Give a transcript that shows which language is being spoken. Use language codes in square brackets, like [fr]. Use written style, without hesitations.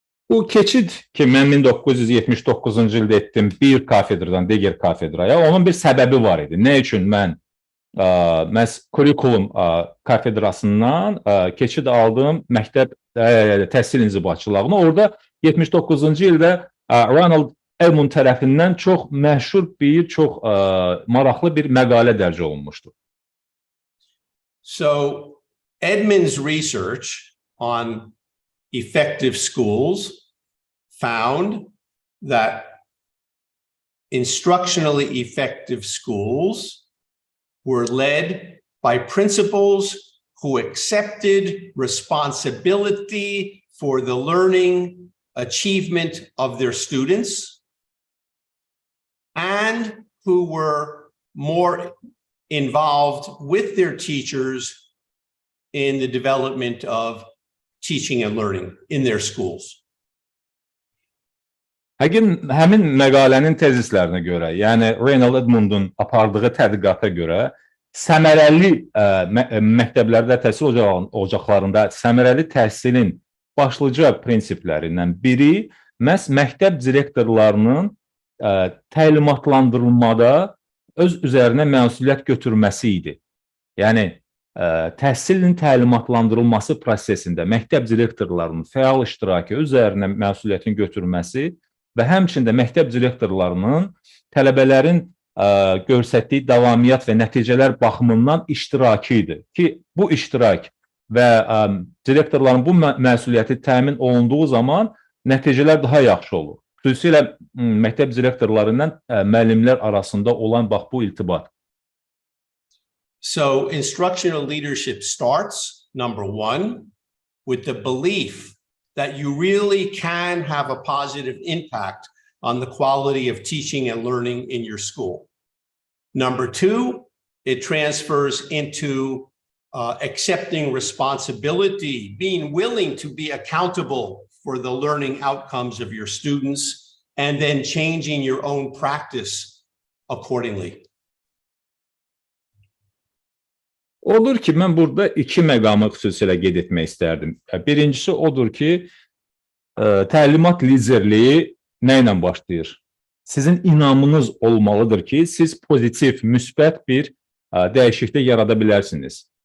[az] Bu keçid ki, mən 1979-cu ildə etdim bir kafedradan digər kafedraya, onun bir səbəbi var idi. Nə üçün mən məhz kurikulum kafedrasından keçid aldığım məktəb təhsil inzibatçılığına, orada 79-cu ildə Ronald Edmonds tərəfindən çox məşhur bir, çox maraqlı bir məqalə dərc olunmuşdu. [en] So Edmonds' research on effective schools found that instructionally effective schools were led by principals who accepted responsibility for the learning achievement of their students and who were more involved with their teachers in the development of teaching and learning in their schools. [az] Həmin məqalənin tezislərinə görə, yəni Ronald Edmonds'un apardığı tədqiqata görə, səmərəli məktəblərdə təhsil ocaqlarında səmərəli təhsilin başlıca prinsiplərindən biri məhz məktəb direktorlarının təlimatlandırılmada öz üzərinə məsuliyyət götürməsi idi. Yəni, təhsilin təlimatlandırılması prosesində məktəb direktorlarının fəal iştirakı, üzərinə məsuliyyətin götürməsi və həmçində məktəb direktorlarının tələbələrin göstərdiyi davamiyyət və nəticələr baxımından iştirakı idi ki, bu iştirak və direktorların bu məsuliyyəti təmin olunduğu zaman nəticələr daha yaxşı olur. Xüsusilə məktəb direktorlarından müəllimlər arasında olan bax bu irtibat. [en] So instructional leadership starts, number one, with the belief that you really can have a positive impact on the quality of teaching and learning in your school. Number two, it transfers into accepting responsibility, being willing to be accountable for the learning outcomes of your students, and then changing your own practice accordingly. [az] Odur ki, mən burada iki məqamı xüsusilə qeyd etmək istərdim. Birincisi odur ki, təlimat liderliyi nə ilə başlayır? Sizin inamınız olmalıdır ki, siz pozitiv, müsbət bir dəyişiklik yarada bilərsiniz.